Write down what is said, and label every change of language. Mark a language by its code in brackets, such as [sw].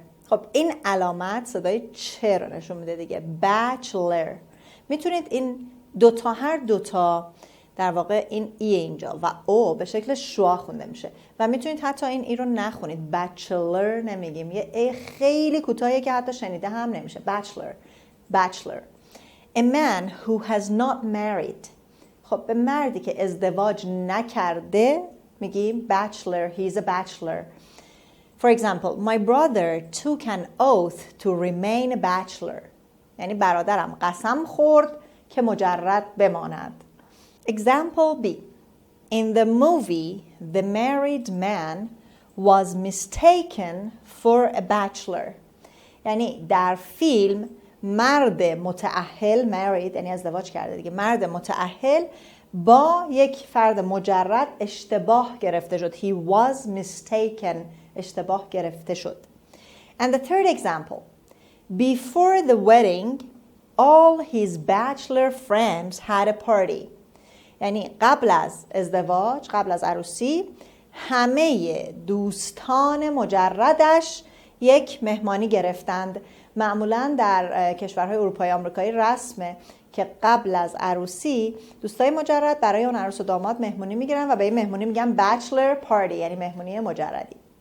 [fa] خب این علامت صدای چه رو نشون میده دیگه. [en] Bachelor. [fa] میتونید این هر دوتا در واقع این ای اینجا و او به شکل شوا خونده میشه و میتونید حتی این ای رو نخونید. Bachelor نمیگیم. یه ای خیلی کوتاهیه که حتی شنیده هم نمیشه. [en] Bachelor. A man who has not married. [fa] خب به مردی که ازدواج نکرده میگیم bachelor. [en] He's a bachelor. For example, my brother took an oath to remain a bachelor. [fa] یعنی برادرم قسم خورد که مجرد بماند. [en] Example B. In the movie, the married man was mistaken for a bachelor. [fa] یعنی در فیلم مرد متأهل married یعنی ازدواج کرده دیگه، مرد متأهل با یک فرد مجرد اشتباه گرفته شد. [en] He was mistaken. [fa] اشتباه گرفته شد. [en] And the third example. Before the wedding, all his bachelor friends had a party. [fa] یعنی قبل از ازدواج، قبل از عروسی، همه دوستان مجردش یک مهمانی گرفتند. معمولاً در کشورهای اروپایی آمریکایی رسمه که قبل از عروسی دوستای مجرد برای اون عروس و داماد مهمونی میگیرن و به این مهمونی میگن [en] bachelor party [fa] یعنی مهمونی مجردی.